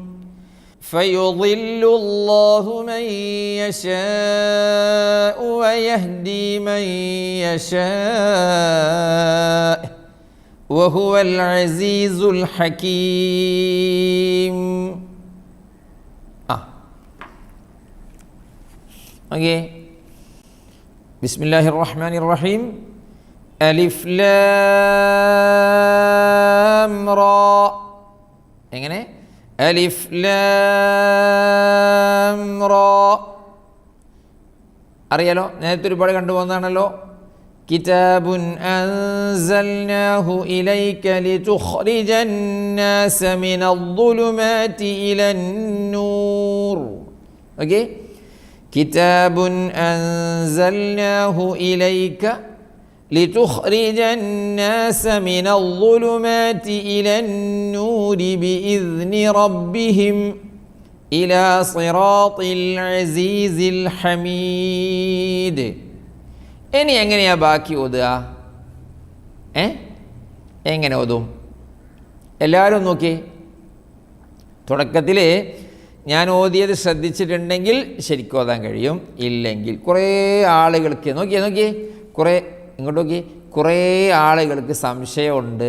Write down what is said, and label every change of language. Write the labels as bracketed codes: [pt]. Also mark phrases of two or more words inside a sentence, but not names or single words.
[ar] فيضل الله من يشاء ويهدي من يشاء وهو العزيز الحكيم. Okay. بسم الله الرحمن الرحيم. ألف لام راء. [ml] എങ്ങനെ? [ar] ألف لام راء. [ml] അറിയാലോ, നേരത്തെ ഒരുപാട് കണ്ടുപോകുന്നതാണല്ലോ. [ar] كتاب أنزلناه إليك لتخرج الناس من الظلمات إلى النور. [ml] ഓക്കേ, [ar] كتاب أنزلناه إليك لتخرج الناس من الظلمات إلى النور بإذن ربهم إلى صراط العزيز الحميد. [ml] ഇനി എങ്ങനെയാ ബാക്കി ഓതുക? എങ്ങനെ ഓതും? എല്ലാവരും നോക്കി. തുടക്കത്തിൽ ഞാൻ ഓതിയത് ശ്രദ്ധിച്ചിട്ടുണ്ടെങ്കിൽ ശരിക്കും ഓതാൻ കഴിയും. ഇല്ലെങ്കിൽ കുറേ ആളുകൾക്ക് നോക്കിയേ കുറേ ഇങ്ങോട്ട് നോക്കി, കുറേ ആളുകൾക്ക് സംശയമുണ്ട്.